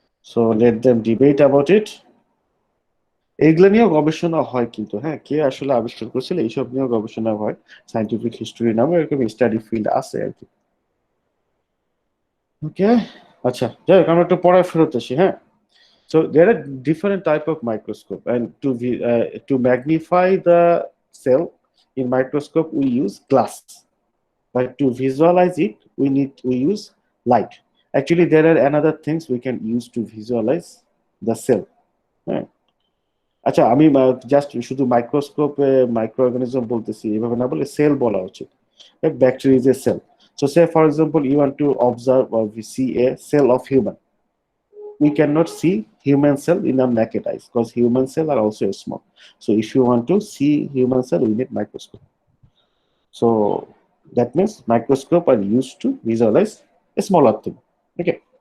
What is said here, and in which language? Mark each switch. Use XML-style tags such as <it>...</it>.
<en>So let them debate about it.</en> <bn>এইগুলো নিয়েও গবেষণা হয় কিন্তু, হ্যাঁ, কে আসলে আবিষ্কার করেছিল এইসব নিয়েও গবেষণা হয়। সায়েন্টিফিক হিস্টোরি নামে এরকম স্টাডি ফিল্ড আছে আর কি। ওকে, আচ্ছা, যাই হোক, আমরা একটু পড়ায় ফেরত আসি। হ্যাঁ,</bn> <en>so there are different type of microscope, and to magnify the cell in microscope we use glass, but to visualize it we use light. Actually there are another things we can use to visualize the cell.</en> <bn>আচ্ছা আমি just শুধু microscope micro organism বলতেছি, এভাবে না বলে sell বলা উচিত।</bn> <en>Bacteria is a cell. So say for example you want to observe or we see a cell of human. We cannot see human cell in our naked eyes because human cell are also small. So if you want to see human cell, we need microscope. So that means microscope are used to visualize a smaller thing. Okay.</en>